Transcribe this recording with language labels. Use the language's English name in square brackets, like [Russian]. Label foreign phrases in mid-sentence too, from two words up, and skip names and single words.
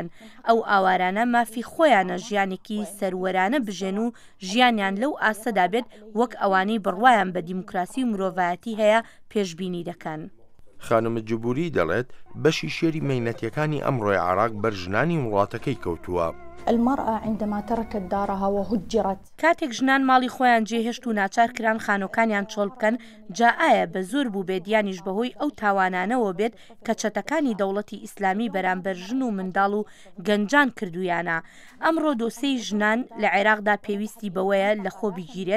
[Central Kurdish] ئەو ئاوارانە مافی خۆیانە ژیانێکی سەروەرانە بژێن و ژیانیان لەو ئاستەدا بێت وەک ئەوانەی بڕوایان بە دیموکراسی و مرۆڤایەتی هەیە پێشبینی دەکەن. خانم جبوری دەڵێت بەشی شێری مەینەتیەکانی ئەمڕۆی عێراق بەر ژنانی وڵاتەکەی کەوتووە. [Arabic] المرأة عندما تركت دارها وهجرت [Central Kurdish] کاتێک ژنان ماڵی خۆیان جێهێشت و ناچار کران خانۆکانیان چۆڵ بکەن جا ئایا بە زۆر بوو بێدیانیش بەهۆی ئەو تاوانانەوە بێت کە چەتەکانی دەوڵەتی ئیسلامی بەرامبەر ژن و منداڵ و گەنجان کردویانە. ئەمڕۆ دۆسەی ژنان لە عێراقدا پێویستی بەوەیە لە خۆ بگیرێت.